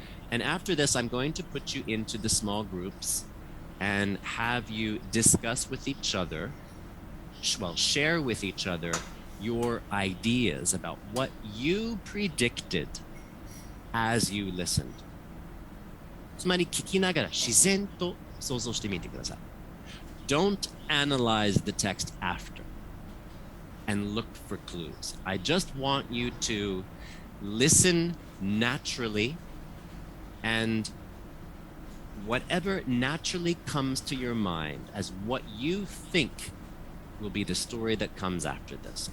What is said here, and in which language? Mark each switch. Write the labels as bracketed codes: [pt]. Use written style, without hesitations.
[en] And after this, I'm going to put you into the small groups and have you discuss with each other, well, share with each other your ideas about what you predicted as you listened. [ja] つまり聞きながら自然と想像してみてください. [en] Don't analyze the text after and look for clues. I just want you to listen naturally, and whatever naturally comes to your mind as what you think will be the story that comes after this.